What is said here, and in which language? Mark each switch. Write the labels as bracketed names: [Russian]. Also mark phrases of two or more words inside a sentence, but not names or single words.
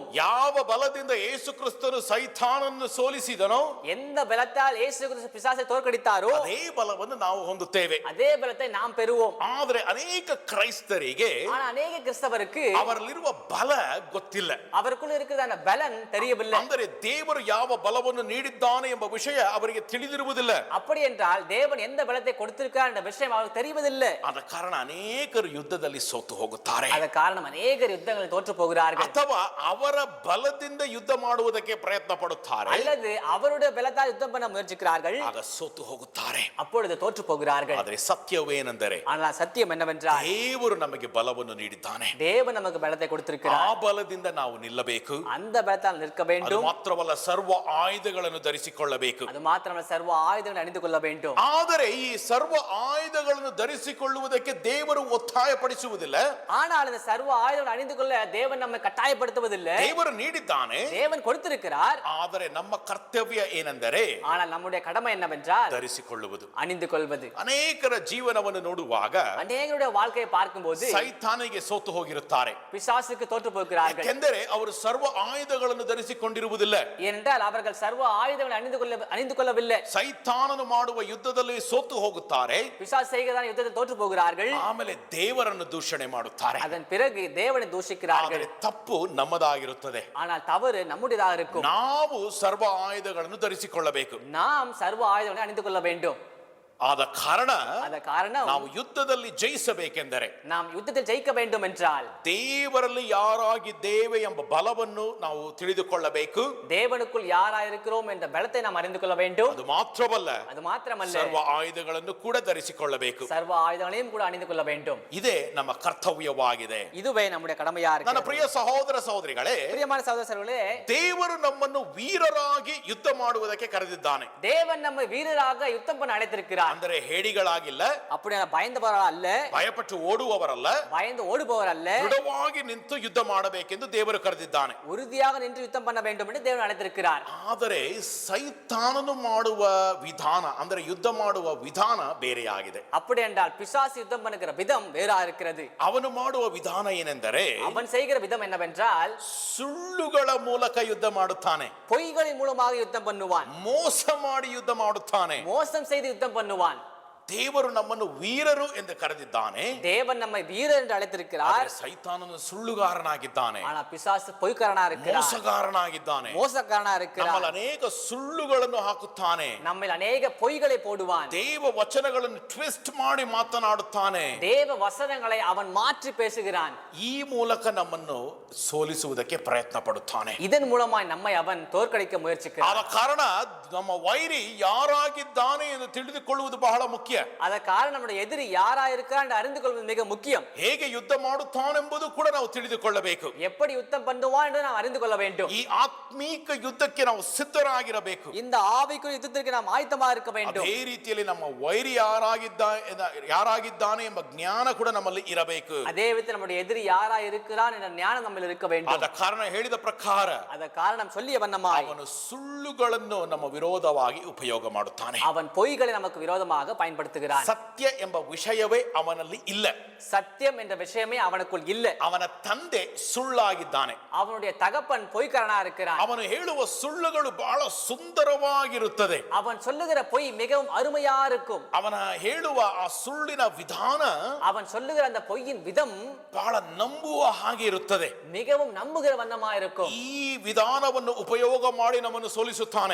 [Kannada] ಯಾವ ಬಲದಿಂದ ಯೇಸು ಕ್ರಿಸ್ತನು ಸೈತಾನನ್ನು ಸೋಲಿಸಿದನೋ, [Tamil] எந்த பலத்தால் இயேசு கிறிஸ்து பிசாசை தோற்கடித்தாரோ [Kannada] ಅದೇ ಬಲವನ್ನು ನಾವು ಹೊಂದುತ್ತೇವೆ. [Tamil] அதே பலத்தை நாம் பெறுவோம். [Kannada] ಆದರೆ ಅನೇಕ ಕ್ರೈಸ್ತರಿಗೆ [Tamil] ஆனா அநேக கிறிஸ்தவருக்கு [Kannada] ಅವರಲ್ಲಿರುವ ಬಲ ಗೊತ್ತಿಲ್ಲ. [Tamil] அவருக்குள்ள இருக்கிறதான பலன் தெரியவில்லை. [Kannada] ಅಂದರೆ ದೇವರು ಯಾವ ಬಲವನ್ನು ನೀಡಿದ್ದಾನೆ ಎಂಬ ವಿಷಯ ಅವರಿಗೆ ತಿಳಿದಿರುವುದಿಲ್ಲ. [Tamil] அப்படி என்றால் தேவன் எந்த பலத்தை கொடுத்திருக்கார் என்ற விஷயம் அவருக்கு தெரிவதில்லை. [Kannada] ಆದ ಕಾರಣ ಅನೇಕ ಅನೇಕರು ಯುದ್ಧದಲ್ಲಿ ಸೋತು ಹೋಗುತ್ತಾರೆ, [Tamil] அத காரணம் அநேகர் யுத்தங்களில் தோற்று போகிறார்கள், [Kannada] ಅಥವಾ ಅವರ ಬಲದಿಂದ ಯುದ್ಧ ಮಾಡುವುದಕ್ಕೆ ಪ್ರಯತ್ನ ಪಡುತ್ತಾರೆ, [Tamil] அல்லது அவருடைய பலத்தால் யுத்தம் பண்ண முயற்சிக்கிறார்கள், [Kannada] ಆಗ ಸೋತು ಹೋಗುತ್ತಾರೆ. [Tamil] அப்பொழுது தோற்று போகிறார்கள். [Kannada] ಆದರೆ ಸತ್ಯವೇನೆಂದರೆ [Tamil] ஆனால் சத்தியம் என்னவென்றால் [Kannada] ದೇವರು ನಮಗೆ ಬಲವನ್ನು ನೀಡಿದ್ದಾನೆ. [Tamil] தேவன் நமக்கு பலத்தை [Kannada] ಆ [Tamil] கொடுத்திருக்கிறார். [Kannada] ಬಲದಿಂದ ನಾವು ನಿಲ್ಲಬೇಕು. [Tamil] அந்த பலத்தால் நிற்க [Kannada] ಅದು [Tamil] வேண்டும். [Kannada] ಮಾತ್ರವಲ್ಲ, ಸರ್ವ ಆಯುಧಗಳನ್ನು ಧರಿಸಿಕೊಳ್ಳಬೇಕು. [Tamil] அது மாத்திரமல்ல, சர்வ ஆயுதங்களை அணிந்து கொள்ள வேண்டும். [Kannada] ಆದರೆ ಈ ಸರ್ವ ಆಯುಧಗಳನ್ನು ಧರಿಸಿಕೊಳ್ಳುವುದಕ್ಕೆ ದೇವರು ಒತ್ತಾಯಪಡಿಸುವುದಿಲ್ಲ. [Tamil] ஆனால் இந்த சர்வ ஆயுதங்களை அணிந்து கொள்ள தேவன் நம்மை கட்டாயப்படுத்துவதில்லை. [Kannada] ದೇವರು ನೀಡಿದ್ದಾನೆ. [Tamil] தேவன் கொடுத்திருக்கிறார். [Kannada] ಆದರೆ ನಮ್ಮ ಕರ್ತವ್ಯ ಏನೆಂದರೆ [Tamil] ஆனால் நம்முடைய கடமை என்னவென்றால் [Kannada] ಧರಿಸಿಕೊಳ್ಳುವುದು. [Tamil] அணிந்து கொள்வது. [Kannada] ಅನೇಕರ ಜೀವನವನ್ನು ನೋಡುವಾಗ [Tamil] அநேகருடைய வாழ்க்கையை பார்க்கும்போது [Kannada] ಸೈತಾನಿಗೆ ಸೋತು ಹೋಗಿರುತ್ತಾರೆ. [Tamil] பிசாசுக்கு தோற்று போகிறார்கள். [Kannada] ಏಕೆಂದರೆ ಅವರು ಸರ್ವ ಆಯುಧಗಳನ್ನು ಧರಿಸಿಕೊಂಡಿರುವುದಿಲ್ಲ. [Tamil] ஏனென்றால் அவர்கள் சர்வ ஆயுதங்களை அணிந்து கொள்ளவில்லை. [Kannada] ಸೈತಾನನು ಮಾಡುವ ಯುದ್ಧದಲ್ಲಿ ಸೋತು ಹೋಗುತ್ತಾರೆ. [Tamil] பிசாசு செய்கிறதான யுத்தத்தில் தோற்று போகிறார்கள். [Kannada] ಆಮೇಲೆ ದೇವರನ್ನು ದೂಷಣೆ ಮಾಡುತ್ತಾರೆ. [Tamil] அதன் பிறகு தேவனை தூஷிக்கிறார்கள். [Kannada] ಆದರೆ ತಪ್ಪು ನಮ್ಮದಾಗಿರುತ್ತದೆ. [Tamil] ஆனால் தவறு நம்முடையதாக இருக்கும். [Kannada] ನಾವು ಸರ್ವ ಆಯುಧಗಳನ್ನು ಧರಿಸಿಕೊಳ್ಳಬೇಕು. [Tamil] நாம் சர்வ ஆயுதங்களை அணிந்து கொள்ள வேண்டும். [Kannada] ಆದ ಕಾರಣ [Tamil] காரணம் [Kannada] ನಾವು ಯುದ್ಧದಲ್ಲಿ ಜಯಿಸಬೇಕೆಂದರೆ, [Tamil] நாம் யுத்தத்தில் ஜெயிக்க வேண்டும் என்றால் [Kannada] ದೇವರಲ್ಲಿ ಯಾರಾಗಿದ್ದೇವೆ ಎಂಬ ಬಲವನ್ನು ನಾವು ತಿಳಿದುಕೊಳ್ಳಬೇಕು. [Tamil] தேவனுக்குள் யாரா இருக்கிறோம் என்ற பலத்தை நாம் அறிந்து கொள்ள வேண்டும். [Kannada] ಅದು ಮಾತ್ರವಲ್ಲ, [Tamil] அது மாத்திரமல்ல, [Kannada] ಸರ್ವ ಆಯುಧಗಳನ್ನು ಕೂಡ ಧರಿಸಿಕೊಳ್ಳಬೇಕು. [Tamil] சர்வ ஆயுதங்களையும் கூட அணிந்து கொள்ள வேண்டும். [Kannada] ಇದೇ ನಮ್ಮ ಕರ್ತವ್ಯವಾಗಿದೆ. [Tamil] இதுவே நம்முடைய கடமையா [Kannada] ನನ್ನ [Tamil] இருக்கு. [Kannada] ಪ್ರಿಯ ಸಹೋದರ ಸಹೋದರಿಗಳೇ, [Tamil] பிரியமான சகோதரர்களே, [Kannada] ದೇವರು ನಮ್ಮನ್ನು ವೀರರಾಗಿ ಯುದ್ಧ ಮಾಡುವುದಕ್ಕೆ ಕರೆದಿದ್ದಾನೆ. [Tamil] தேவன் நம்மை வீரராக யுத்தம் பண்ண அழைத்திருக்கிறார். [Kannada] ಅಂದರೆ ಹೇಡಿಗಳಾಗಿಲ್ಲ, [Tamil] அப்படியே பயந்தவரா அல்ல, [Kannada] ಭಯಪಟ್ಟು ಓಡುವವರಲ್ಲ, [Tamil] பயந்து ஓடுபவர் அல்ல, [Kannada] ದೃಢವಾಗಿ ನಿಂತು ಯುದ್ಧ ಮಾಡಬೇಕೆಂದು ದೇವರು ಕರೆದಿದ್ದಾನೆ. [Tamil] உறுதியாக நின்று யுத்தம் பண்ண வேண்டும் என்று தேவன் அழைத்திருக்கிறார். [Kannada] ಆದರೆ ಸೈತಾನನು ಮಾಡುವ ವಿಧಾನ, ಅಂದರೆ ಯುದ್ಧ ಮಾಡುವ ವಿಧಾನ ಬೇರೆಯಾಗಿದೆ. [Tamil] அப்படி என்றால் பிசாசு யுத்தம் பண்ணுகிற விதம் வேறா இருக்கிறது. [Kannada] ಅವನು ಮಾಡುವ ವಿಧಾನ ಏನೆಂದರೆ [Tamil] அவன் செய்கிற விதம் என்னவென்றால் [Kannada] ಸುಳ್ಳುಗಳ ಮೂಲಕ ಯುದ್ಧ ಮಾಡುತ್ತಾನೆ, [Tamil] பொய்களின் மூலமாக யுத்தம் பண்ணுவான், [Kannada] ಮೋಸ ಮಾಡಿ ಯುದ್ಧ ಮಾಡುತ್ತಾನೆ. [Tamil] மோசம் செய்து யுத்தம் பண்ணுவான். [Kannada] ದೇವರು ನಮ್ಮನ್ನು ವೀರರು ಎಂದು ಕರೆದಿದ್ದಾನೆ. [Tamil] தேவன் நம்மை வீரர் என்று அழைத்திருக்கிறார். [Kannada] ಸೈತಾನನು ಸುಳ್ಳುಗಾರನಾಗಿದ್ದಾನೆ, [Tamil] ஆனா பிசாசு பொய்க்காரனா இருக்கிறார், [Kannada] ಮೋಸಗಾರನಾಗಿದ್ದಾನೆ. [Tamil] மோசக்காரனா இருக்கிறார். [Kannada] ನಮ್ಮಲ್ಲಿ ಅನೇಕ ಸುಳ್ಳುಗಳನ್ನು ಹಾಕುತ್ತಾನೆ. [Tamil] நம்மில் அநேக பொய்களை போடுவான். [Kannada] ದೇವ ವಚನಗಳನ್ನು ಟ್ವಿಸ್ಟ್ ಮಾಡಿ ಮಾತನಾಡುತ್ತಾನೆ. [Tamil] தேவ ವಚನங்களை ಅವன் ಮಾற்றி பேசுகிறான். [Kannada] ಈ ಮೂಲಕ ನಮ್ಮನ್ನು ಸೋಲಿಸುವುದಕ್ಕೆ ಪ್ರಯತ್ನ ಪಡುತ್ತಾನೆ. [Tamil] இதன் மூலமாய் நம்மை அவன் தோற்கடிக்க முயற்சிக்கிறான். [Kannada] ಆದ ಕಾರಣ ನಮ್ಮ ವೈರಿ ಯಾರಾಗಿದ್ದಾನೆ ಎಂದು ತಿಳಿದುಕೊಳ್ಳುವುದು ಬಹಳ ಮುಖ್ಯ. ಅದ ಕಾರಣ [Tamil] நம்முடைய எதிரி யாரா இருக்கிறான் என்று அறிந்து கொள்வது மிக முக்கியம். [Kannada] ಹೇಗೆ ಯುದ್ಧ ಮಾಡುತ್ತಾನೆಂಬುದು ಕೂಡ ನಾವು ತಿಳಿದುಕೊಳ್ಳಬೇಕು. [Tamil] எப்படி யுத்தம் பண்ணுவான் என்று நாம் அறிந்து கொள்ள வேண்டும். [Kannada] ಈ ಆತ್ಮೀಕ ಯುದ್ಧಕ್ಕೆ ನಾವು ಸಿದ್ಧರಾಗಿರಬೇಕು. [Tamil] இந்த ஆவிக்குரிய யுத்தத்திற்கு நாம் ஆயத்தமாக இருக்க வேண்டும். [Kannada] ಅದೇ ರೀತಿಯಲ್ಲಿ ನಮ್ಮ ವೈರಿ ಯಾರಾಗಿದ್ದಾನೆ ಎಂಬ ಜ್ಞಾನ ಕೂಡ ನಮ್ಮಲ್ಲಿ ಇರಬೇಕು. [Tamil] அதே விதத்தில் நம்முடைய எதிரி யாரா இருக்கிறான் என்ற ஞானம் நம்மில் இருக்க வேண்டும். [Kannada] ಆದ ಕಾರಣ ಹೇಳಿದ ಪ್ರಕಾರ ಅದ ಕಾರಣ [Tamil] சொல்லிய வண்ணமாய் [Kannada] ಅವನು ಸುಳ್ಳುಗಳನ್ನು ನಮ್ಮ ವಿರೋಧವಾಗಿ ಉಪಯೋಗ ಮಾಡುತ್ತಾನೆ. [Tamil] அவன் பொய்களை நமக்கு விரோதமாக பயன்படுத்துகிறான். [Kannada] ಸತ್ಯ ಎಂಬ ವಿಷಯವೇ ಅವನಲ್ಲಿ ಇಲ್ಲ. [Tamil] சத்தியம் என்ற விஷயமே அவனுக்குள் இல்லை. [Kannada] ಅವನ ತಂದೆ ಸುಳ್ಳಾಗಿದ್ದಾನೆ. [Tamil] அவனுடைய தகப்பன் பொய்க்காரனா இருக்கிறான். [Kannada] ಅವನು ಹೇಳುವ ಸುಳ್ಳುಗಳು ಬಹಳ ಸುಂದರವಾಗಿರುತ್ತದೆ. [Tamil] அவன் சொல்லுகிற பொய் மிகவும் அருமையா இருக்கும். [Kannada] ಅವನ ಹೇಳುವ ಆ ಸುಳ್ಳಿನ ವಿಧಾನ [Tamil] அவன் சொல்லுகிற அந்த பொய்யின் விதம் [Kannada] ಬಹಳ ನಂಬುವ ಹಾಗೆ ಇರುತ್ತದೆ. [Tamil] மிகவும் நம்புகிற வண்ணமா இருக்கும். [Kannada] ಈ ವಿಧಾನವನ್ನು ಉಪಯೋಗ ಮಾಡಿ ನಮ್ಮನ್ನು ಸೋಲಿಸುತ್ತಾನೆ.